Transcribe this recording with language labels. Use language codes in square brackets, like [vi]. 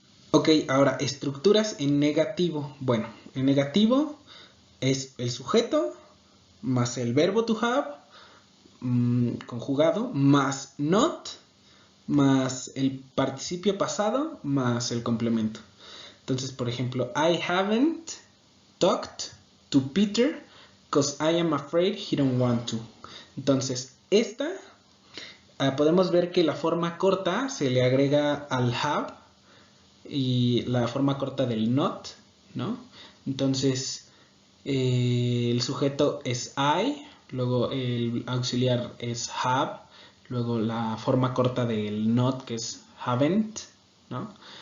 [es] Ok, ahora estructuras en negativo. Bueno, en negativo es el sujeto más el verbo to have conjugado más not más el participio pasado más el complemento. Entonces, por ejemplo, [en] I haven't talked to Peter because I am afraid he don't want to. [es] Entonces, esta podemos ver que la forma corta se le agrega al have y la forma corta del not, ¿no? Entonces, el sujeto es I, luego el auxiliar es have, luego la forma corta del not, que es haven't, ¿no?